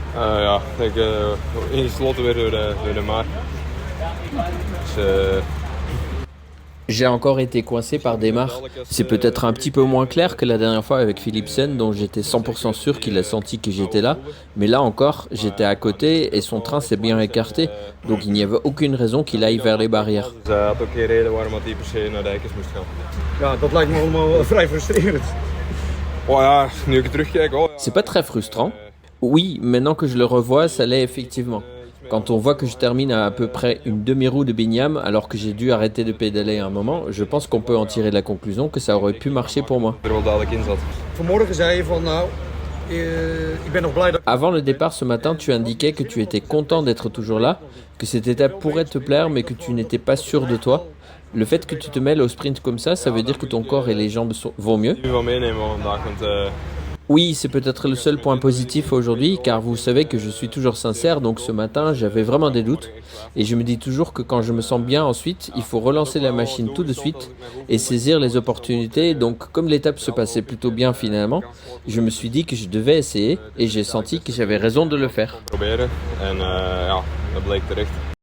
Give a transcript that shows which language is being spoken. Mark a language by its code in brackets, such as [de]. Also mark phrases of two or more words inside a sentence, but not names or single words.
[nl] Ja, ingesloten weer door de maar. Dus, [fr] J'ai encore été coincé par Desmar. C'est peut-être un petit peu moins clair que la dernière fois avec Philipsen, dont j'étais 100% sûr qu'il a senti que j'étais là. Mais là encore, j'étais à côté et son train s'est bien écarté. Donc il n'y avait aucune raison qu'il aille vers les barrières. [nl] Dus hij had ook geen reden waarom hij per se naar de hekkers moest gaan. Ja, dat lijkt me allemaal wel vrij frustrerend. Oh ja, nu ik terugkijk, oh ja. [fr] C'est pas très frustrant. Oui, maintenant que je le revois, ça l'est effectivement. Quand on voit que je termine à peu près une demi-roue de Bignam alors que j'ai dû arrêter de pédaler un moment, je pense qu'on peut en tirer la conclusion que ça aurait pu marcher pour moi. [nl] Er wel dadelijk in zat. Vanmorgen zei je van nou, ik ben nog blij dat... [fr] Avant le départ ce matin, tu indiquais que tu étais content d'être toujours là, que cette étape pourrait te plaire mais que tu n'étais pas sûr de toi. Le fait que tu te mêles au sprint comme ça veut dire que ton corps et les jambes vont mieux. [nl] Nu wel meenemen vandaag, want [fr] Oui, c'est peut-être le seul point positif aujourd'hui, car vous savez que je suis toujours sincère, donc ce matin j'avais vraiment des doutes. Et je me dis toujours que quand je me sens bien ensuite, il faut relancer la machine tout de suite et saisir les opportunités. Donc comme l'étape se passait plutôt bien finalement, je me suis dit que je devais essayer et j'ai senti que j'avais raison de le faire. [nl] proberen. En ja, dat bleek terecht.